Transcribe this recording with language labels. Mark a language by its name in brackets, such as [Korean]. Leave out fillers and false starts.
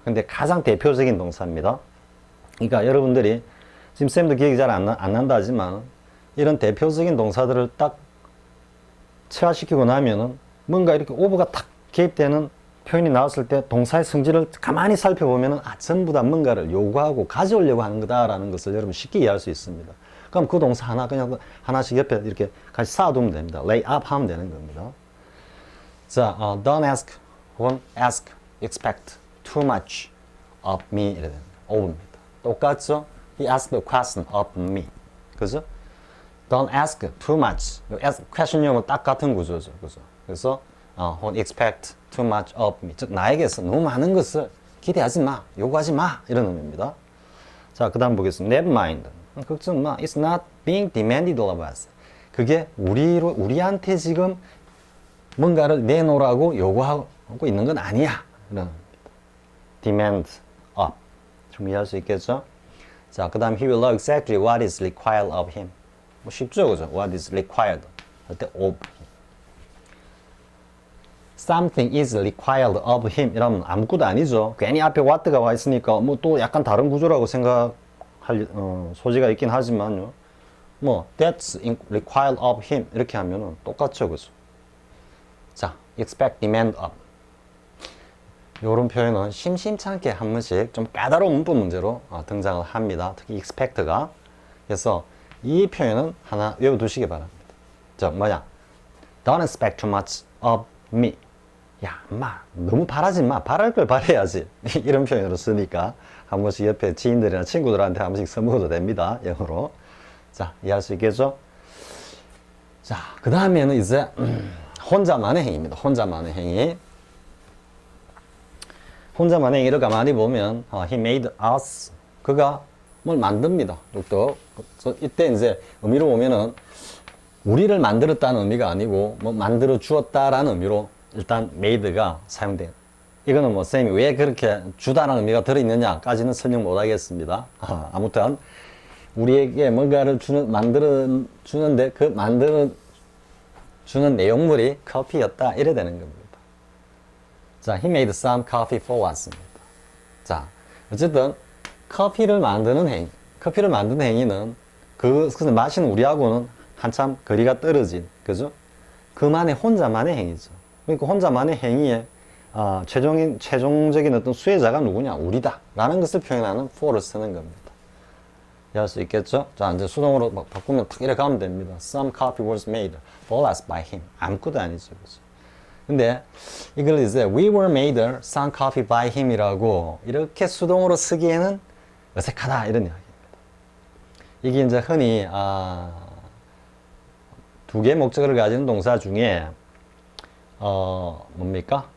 [Korean] 근데 가장 대표적인 동사입니다. 그러니까 여러분들이 지금 쌤도 기억이 잘 안 난다 하지만 이런 대표적인 동사들을 딱 체화시키고 나면은 뭔가 이렇게 오버가 탁 개입되는 표현이 나왔을 때 동사의 성질을 가만히 살펴보면은 전부 다 뭔가를 요구하고 가져오려고 하는 거다라는 것을 여러분 쉽게 이해할 수 있습니다. 그럼 그 동사 하나 그냥 하나씩 옆에 이렇게 같이 쌓아두면 됩니다. [English] lay up [Korean] 하면 되는 겁니다. [English] 자, don't ask, won't ask, expect too much of me [Korean] 이래 됩니다. of입니다. 똑같죠? [English] He asked the question of me. [Korean] 그죠? [English] Don't ask too much. [Korean] question용은 딱 같은 구조죠. 그죠? 그래서 [English] won't expect too much of me. [Korean] 즉 나에게서 너무 많은 것을 기대하지 마, 요구하지 마 이런 의미입니다. 자, 그 다음 보겠습니다. [English] Never mind. [Korean] 걱정 마. [English] It's not being demanded of us. [Korean] 그게 우리한테 지금 뭔가를 내놓으라고 요구하고 있는 건 아니야. 이런 [English] demand of. [Korean] 좀 이해할 수 있겠죠? [English] 자, 그 다음 he will know exactly what is required of him. [Korean] 뭐 쉽죠, 그죠? [English] What is required. [Korean] 할 때 of. [English] Something is required of him [Korean] 이러면 아무것도 아니죠. 괜히 앞에 what가 와 있으니까 뭐 또 약간 다른 구조라고 생각할 소지가 있긴 하지만요. 뭐 [English] that's required of him [Korean] 이렇게 하면은 똑같죠, 그죠? [English] 자, expect, demand of. [Korean] 이런 표현은 심심찮게 한 번씩 좀 까다로운 문법 문제로 등장을 합니다. 특히 expect가. 그래서 이 표현은 하나 외워두시기 바랍니다. 저 뭐냐? [English] Don't expect too much of me. [Korean] 야, 엄마, 너무 바라지 마. 바랄 걸 바라야지. 이런 표현으로 쓰니까 한 번씩 옆에 지인들이나 친구들한테 한 번씩 써먹어도 됩니다. 영어로. 자, 이해할 수 있겠죠? 자, 그 다음에는 이제 혼자만의 행위입니다. 혼자만의 행위. 혼자만의 행위를 가만히 보면 [English] he made us. [Korean] 그가 뭘 만듭니다. 또 이때 이제 의미로 보면은 우리를 만들었다는 의미가 아니고 뭐 만들어 주었다라는 의미로 일단 made가 사용돼요. 이거는 뭐 쌤이 왜 그렇게 주다라는 의미가 들어있느냐까지는 설명 못 하겠습니다. 아무튼 우리에게 뭔가를 만들어 주는데 그 만들어 주는 내용물이 커피였다 이래 되는 겁니다. [English] 자, he made some coffee for us [Korean] 입니다. 자, 어쨌든 커피를 만드는 행위는 그것을 마시는 우리하고는 한참 거리가 떨어진, 그죠? 그만의 혼자만의 행위죠. 그러니까 혼자만의 행위에 최종적인 어떤 수혜자가 누구냐? 우리다. 라는 것을 표현하는 for를 쓰는 겁니다. 이해할 수 있겠죠? 자, 이제 수동으로 막 바꾸면 탁 이렇게 가면 됩니다. [English] Some coffee was made for us by him. [Korean] 아무것도 아니죠. 그죠? 근데 이걸 이제 [English] we were made some coffee by him [Korean] 이라고 이렇게 수동으로 쓰기에는 어색하다. 이런 이야기입니다. 이게 이제 흔히, 두 개의 목적어를 가지는 동사 중에, 뭡니까?